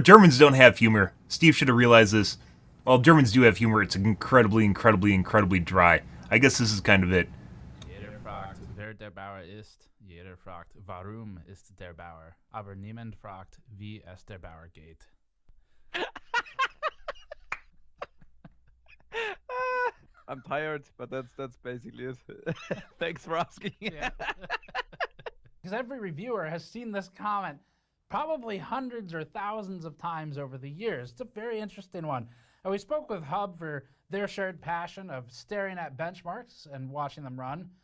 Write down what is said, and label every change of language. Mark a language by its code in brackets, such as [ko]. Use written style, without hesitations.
[en] Germans don't have humor. Steve should have realized this. Well, Germans do have humor. It's incredibly dry. I guess this is kind of it. [de] Jeder fragt, wer der Bauer ist. Jeder fragt, warum ist der Bauer. Aber niemand fragt, wie es der Bauer geht. [en] I'm tired, but that's basically it. Thanks for asking. Yeah. Because every reviewer has seen this comment probably hundreds or thousands of times over the years. It's a very interesting one. And we spoke with Hub for their shared passion of staring at benchmarks and watching them run.